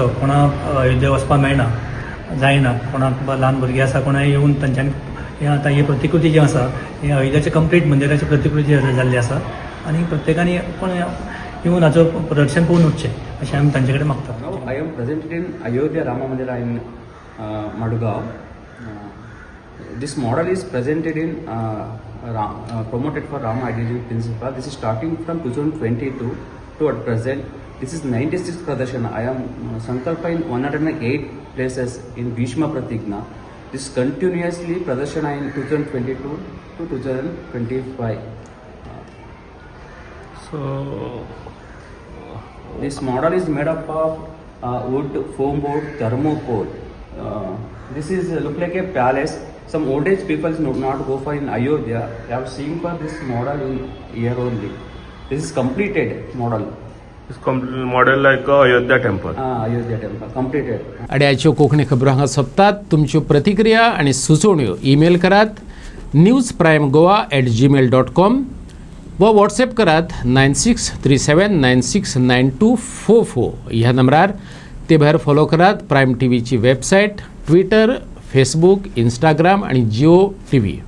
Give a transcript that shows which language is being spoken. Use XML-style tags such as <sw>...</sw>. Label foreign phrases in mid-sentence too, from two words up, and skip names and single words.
<kok>कोणाक अयोध्ये वचपाक मेळना जायना कोणाक ल्हान भुरगीं आसा कोणाय येवन तांच्यानी हें आतां ही प्रतिकृती जी आसा ही अयोध्याचे कंप्लीट मंदिराची प्रतिकृती जाल्ली आसा आनी प्रत्येकानी कोण येवन हाजो प्रदर्शन पळोवन वचचें अशें आमी तांचे कडेन मागतात.</kok> <en>I am presented in Ayodhya Ram Mandir in Madgaon. This model is presented in promoted for Rama Ideology Principle. This is starting from 2022 to at present. This is 96th Pradashana. I am Sankalpa in 108 places in Bhishma Pratigna. This continuously Pradashana in 2022 to 2025. So this model is made up of wood, foam board, thermopole. This is look like a palace. Some old age people do not go for in Ayodhya. They have seen for this model in here only. This is completed model. model like Ayodhya temple. Ayodhya temple completed.</en> <kok>आणि आयच्यो कोंकणी खबरो हांगा सोंपतात. तुमच्यो प्रतिक्रिया आनी सुचोवण्यो ईमेल करात newsprimegoa@gmail.com वा व्हॉट्सॲप करात 9637969244 ह्या नंबरार. ते भायर फॉलो करात प्रायम टीव्हीची वेबसायट, ट्विटर, फेसबूक, इंस्टाग्राम आणि जिओ टीव्ही.</kok>